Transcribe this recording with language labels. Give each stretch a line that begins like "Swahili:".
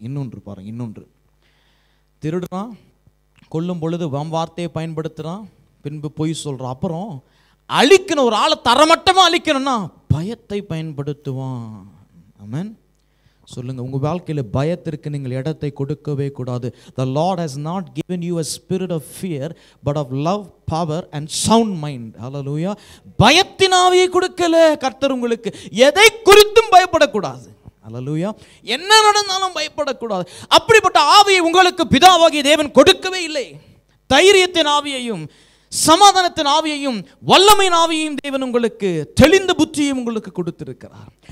Tamil: இன்னொன்று பாருங்க, இன்னொன்று, திருடுறான், கொல்லும் பொழுது வார்த்தையை பயன்படுத்துகிறான், பின்பு பொய் சொல்கிறான். அப்புறம் அழிக்கணும், ஒரு ஆளை தரமட்டமாக அழிக்கணும்னா பயத்தை பயன்படுத்துவான். ஆமென். சொல்லுங்க, உங்க வாழ்க்கையில பயத்திற்கு நீங்கள் இடத்தை கொடுக்கவே கூடாது.
English: The Lord has not given you a spirit of fear but of love, power and sound mind. Hallelujah.
Tamil: பயத்தின் ஆவியை கொடுக்கல கர்த்தர் உங்களுக்கு. எதை குறித்தும் பயப்படக்கூடாது. ஹல்லேலூயா. என்ன நடந்தாலும் பயப்படக்கூடாது. அப்படிப்பட்ட ஆவியை உங்களுக்கு பிதாவாகிய தேவன் கொடுக்கவே இல்லை. தைரியத்தின் ஆவியையும் சமாதானத்தின் ஆவியையும் வல்லமையின் ஆவியையும் தேவன் உங்களுக்கு, தெளிந்த புத்தியையும் உங்களுக்கு கொடுத்திருக்கிறார்.